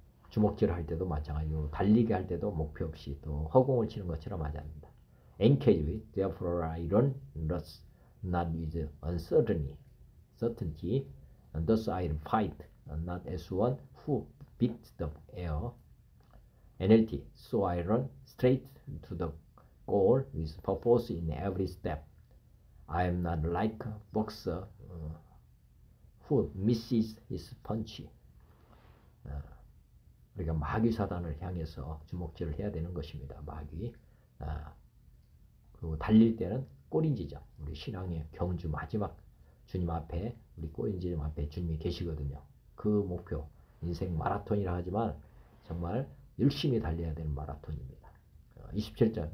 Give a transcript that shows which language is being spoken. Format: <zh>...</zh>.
<ko>주먹질을 할 때도 마찬가지고 달리기 할 때도 목표 없이 또 허공을 치는 것처럼 하지 않는다.</ko> <en>NKJV Therefore I run not with uncertainty, And thus I'll fight, not as one who beats the air. NLT. So I run straight to the goal with purpose in every step. I am not like a boxer who misses his punch.</en> <ko>우리가 마귀 사단을 향해서 주먹질을 해야 되는 것입니다. 마귀. 그리고 달릴 때는 꼬린지점. 우리 신앙의 경주 마지막 주님 앞에, 우리 꼬린지점 앞에 주님이 계시거든요. 그 목표, 인생 마라톤이라 하지만 정말 열심히 달려야 되는 마라톤입니다. 27절.</ko>